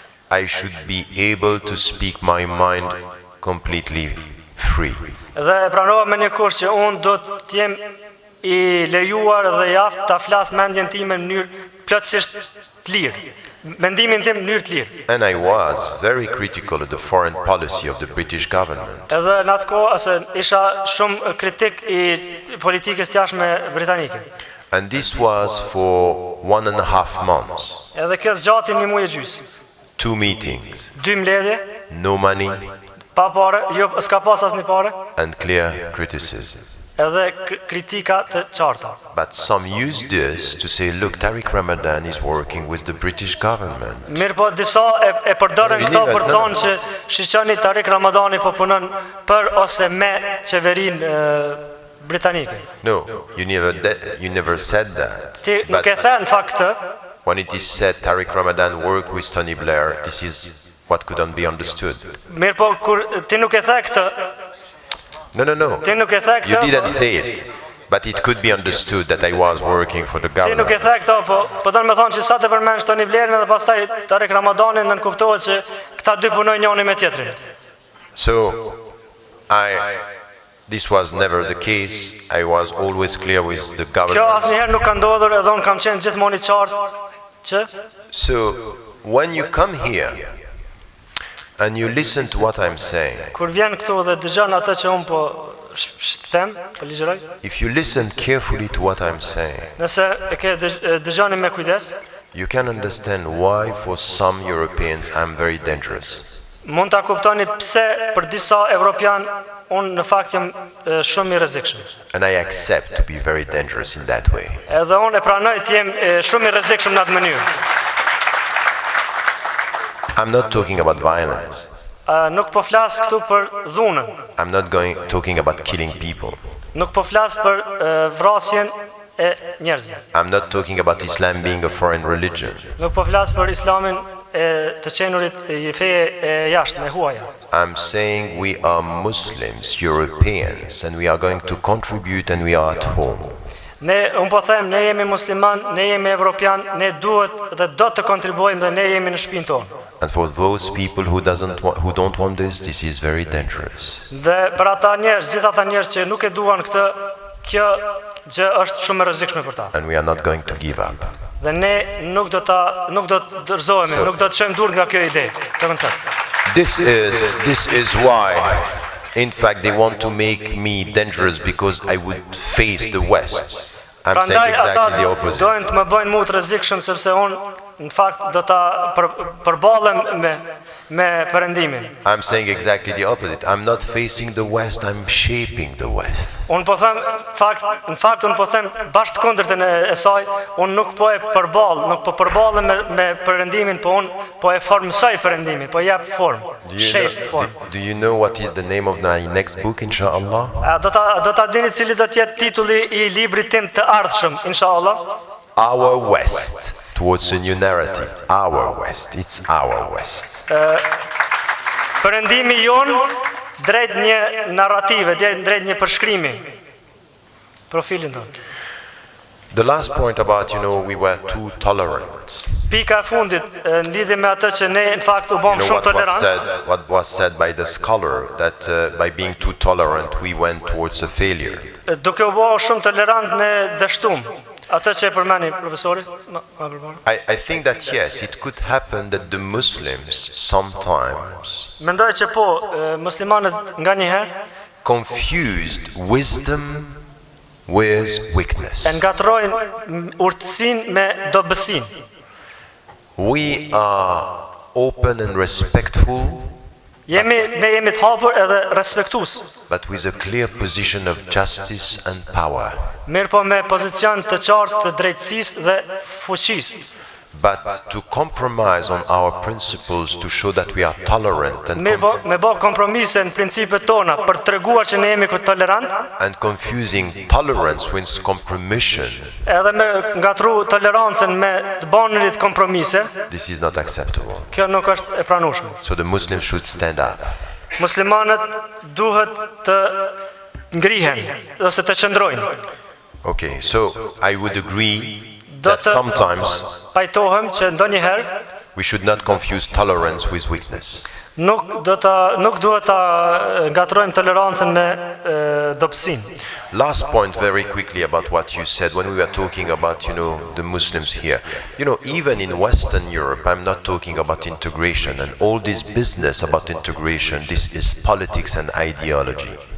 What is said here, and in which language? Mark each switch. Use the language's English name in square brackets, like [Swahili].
[English] I should be able to speak my mind completely free. [Albanian] Dhe e pranova me një kusht që unë do të jem i lejuar dhe jaft ta flas mendjen time në mënyrë plotësisht të lirë. Mendimin tim në mënyrë të lirë. [English] And I was very critical of the foreign policy of the British government. [Albanian] Edhe në atë kohë isha shumë kritik i politikës jashtme britanike. [English] And this was for 1.5 months. [Albanian] Edhe kjo zgjati një muaj e gjys. [English] 2 meetings, [Albanian] 2 mbledhje, [English] no money, [Albanian] pa pare, jo s'ka pas asnjë pare, [English] and clear criticism. [Albanian] edhe kritika të qarta. [English] But some use this to say, look, Tariq Ramadan is working with the British government. [Albanian] Mirë po, disa e përdorën këto për të thonë që shiqoni Tariq Ramadani po punon për ose me qeverinë britanike. [English] No, you never said that. [Albanian] Ti nuk e the në fakt këtë. [English] When it is said Tariq Ramadan worked with Tony Blair, this is what couldn't be understood. [Albanian] Mirë po, kur ti nuk e the këtë. [English] No. [Albanian] Ti nuk e the këtë. [English] You didn't say it, but it could be understood that I was working for the [Albanian] Ti nuk e [English] government. [Albanian] the këtë, po do të më thonë që sa të përmendsh Tony Blairin edhe pastaj Tariq Ramadanin, nën kuptohet që këta dy punojnë njëri me tjetrin. [English] So, this was never the case. I was always clear with the [Albanian] Kjo [English] government. [Albanian] asnjëherë nuk ka ndodhur, edhe unë kam qenë gjithmonë i qartë që [English] So, when you come here and you listen to what I'm saying, [Albanian] kur vjen këtu dhe dëgjon atë që unë po them, po ligjeroj, [English] if you listen carefully to what I'm saying, [Albanian] nëse e ke dëgjoni me kujdes, [English] you can understand why for some Europeans I'm very dangerous. [Albanian] mund ta kuptoni pse për disa evropian unë në fakt jam shumë i rrezikshëm. [English] And I accept to be very dangerous in that way. [Albanian] Edhe unë e pranoj të jem shumë i rrezikshëm në atë mënyrë. [English] I'm not talking about violence. [Albanian] Nuk po flas këtu për dhunën. [English] I'm not talking about killing people. [Albanian] Nuk po flas për vrasjen e njerëzve. [English] I'm not talking about Islam being a foreign religion. [Albanian] Nuk po flas për Islamin të qenurit i feje e jashtme, e huaja. [English] I'm saying we are Muslims, Europeans, and we are going to contribute and we are at home. [Albanian] Unë po them, ne jemi musliman, ne jemi evropian, ne duhet dhe do të kontribuojmë dhe ne jemi në shtëpinë tonë. [English] And for those people who don't want this is very dangerous. [Albanian] Dhe për ata njerëz, gjithë ata njerëz që nuk e duan këtë, kjo gjë është shumë e rrezikshme për ta. [English] And we are not going to give up. [Albanian] Dhe ne nuk do të dorëzohemi, nuk do të çojmë durr nga kjo ide, të koncept. [English] This is why, in fact, they want to make me dangerous because I would face the West. I'm saying exactly the opposite. [Albanian] Dojnë të më bëjnë mu të rrezikshëm sepse unë në fakt do ta përballem me perëndimin. [English] I'm saying exactly the opposite. I'm not facing the West, I'm shaping the West. [Albanian] Unë po them në fakt unë po them bashkë kundërtën e saj, unë nuk po e përball, nuk po përballem me perëndimin, po unë po e formsoj perëndimin, po jap formë. [English] Do you know what is the name of my next book, inshallah? [Albanian] Do ta dini cili do të jetë titulli i librit tim të ardhshëm, inshallah? [English] Our West. Towards a new narrative. Our West. It's our West. [Albanian] Perëndimi jon drejt një narrative, drejt një përshkrimi. Profilin tonë. [English] The last point about, we were too tolerant. [Albanian] Pika e fundit në lidhje me atë që ne në fakt u bëm shumë tolerant. [English] What was said by the scholar that by being too tolerant we went towards a failure. [Albanian] Duke u bë shumë tolerant ne dështum. Atë që e përmeni profesori? [English] I think that yes, it could happen that the Muslims sometimes [Albanian] Mendoj që po, muslimanët nga njëherë [English] confused wisdom with weakness. [Albanian] E ngatrojnë urtësinë me dobësinë. [English] We are open and respectful, [Albanian] Ne jemi të hapur edhe respektues, [English] but with a clear position of justice and power. [Albanian] mirë po me pozicion të qartë të drejtësisë dhe fuqisë. [English] But to compromise on our principles to show that we are tolerant and, [Albanian] Me bë kompromise në principet tona për treguar që ne jemi tolerant, [English] and confusing tolerance with compromission, [Albanian] edhe me ngatru tolerancën me të banërit kompromise, [English] this is not acceptable. [Albanian] kjo nuk është e pranueshme. [English] So the Muslims should stand up. [Albanian] Muslimanët duhet të ngrihen ose të qëndrojnë. [English] Okay, so I would agree that sometimes [Albanian] Pajtohem që ndonjëherë [English] we should not confuse tolerance with weakness. [Albanian] nuk duhet ta ngatrojmë tolerancën me dobësinë. [English] Last point very quickly about what you said when we were talking about, the Muslims here. Even in Western Europe, I'm not talking about integration and all this business about integration. This is politics and ideology.